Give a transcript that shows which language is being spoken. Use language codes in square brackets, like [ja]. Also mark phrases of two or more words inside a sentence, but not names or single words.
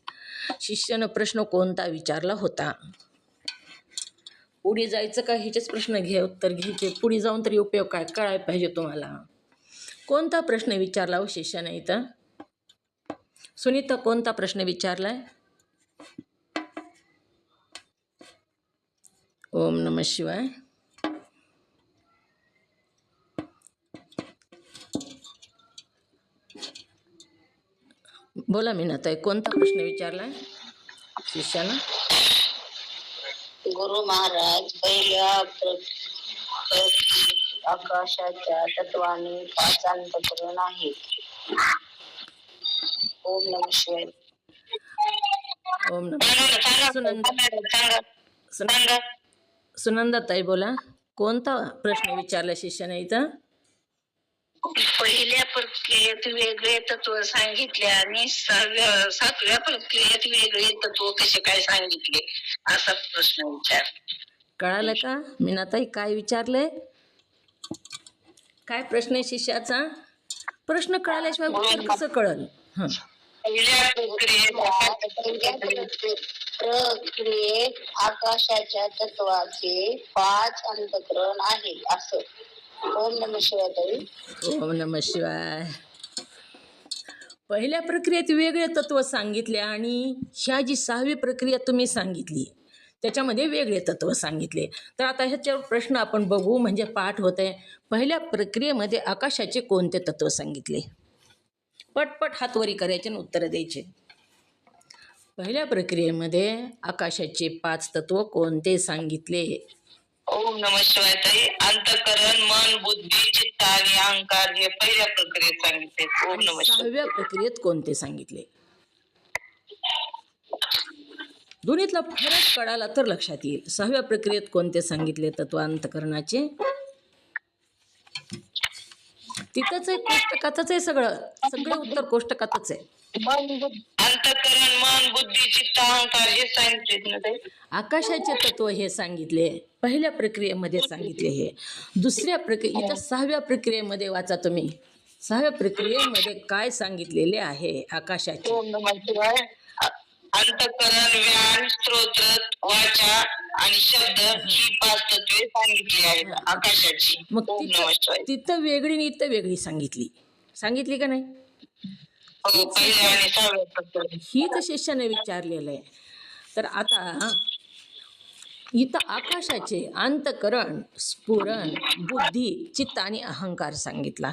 [mr] शिष्यानं प्रश्न कोणता विचारला होता? पुढे जायचं का ह्याचेच प्रश्न उत्तर घ्यायचे? पुढे जाऊन तरी उपयोग काय कळायला पाहिजे तुम्हाला. कोणता प्रश्न विचारला हो शिष्याने इथं? सुनीता कोणता प्रश्न विचारलाय? [sa] ओम नमः शिवाय. [mr] बोला मीनाताई, कोणता प्रश्न विचारलाय शिष्यानं? गुरु महाराज पहिल्या आकाशाच्या तत्वाने 5 अंतःकरण आहेत. [sa] ओम नमः शिवाय. ओम नमः. [mr] सुनंदा ताई बोला, कोणता प्रश्न विचारला शिष्याने इथं? पहिल्या प्रक्रियेत वेगळे तत्व सांगितले आणि सातव्या प्रक्रियेत वेगळे तत्व कसे काय सांगितले असा प्रश्न विचार. कळालं का मीनाताई काय विचारलंय? काय प्रश्न आहे शिष्याचा? प्रश्न कळाल्याशिवाय उत्तर कसं कळल? हं. पहिल्या प्रक्रियेत आकाशाच्या तत्वाचे 5 अंतःकरण आहे असं. [sa] ओम नमः शिवाय ताई. ओम नमः शिवाय. [mr] पहिल्या प्रक्रियेत वेगळे तत्व सांगितले आणि ह्या जी 6वी प्रक्रिया तुम्ही सांगितली त्याच्यामध्ये वेगळे तत्व सांगितले. तर आता ह्याच्यावर प्रश्न आपण बघू म्हणजे पाठ होत आहे. पहिल्या प्रक्रियेमध्ये आकाशाचे कोणते तत्व सांगितले? पटपट हातवरी करायचे आणि उत्तरं द्यायचे. पहिल्या प्रक्रियेमध्ये आकाशाचे 5 तत्व कोणते सांगितले? [sa] ओम नमः शिवाय ताई. [mr] अंतःकरण, मन, बुद्धी, चित्त आणि अहंकार हे पहिल्या प्रक्रियेत सांगितले. [sa] ओम नमः शिवाय. [mr] 6व्या प्रक्रियेत कोणते सांगितले? दोन्हीतला फरक कळाला तर लक्षात येईल. 6व्या प्रक्रियेत कोणते सांगितले तत्व अंतःकरणाचे? तिथंच आहे, कोष्टकातच आहे सगळं उत्तर कोष्टकातच आहे. अंतःकरण, मन, बुद्धी, चित्त, अहंकार हे सांगितले ना ताई. आकाशाचे तत्व हे सांगितले पहिल्या प्रक्रियेमध्ये सांगितले. हे दुसऱ्या प्रक्रिये इथं 6व्या प्रक्रियेमध्ये वाचा तुम्ही. 6व्या प्रक्रियेमध्ये काय सांगितलेले आहे आकाशाचे? [sa] ओम नमः शिवाय. [mr] अंतःकरण, व्यान, स्तोत्र, वाचा आणि शब्द ही 5 तत्वे सांगितली आहेत आकाशाची. मग [sa] ओम नमः शिवाय. [mr] तिथं वेगळी आणि इथं वेगळी सांगितली का नाही? हो, पहिल्या आणि 6व्या प्रक्रियेत. हीच शिष्याने विचारलेलं आहे. तर आता इथं आकाशाचे अंतःकरण, स्फुरण, बुद्धी, चित्त आणि अहंकार सांगितला.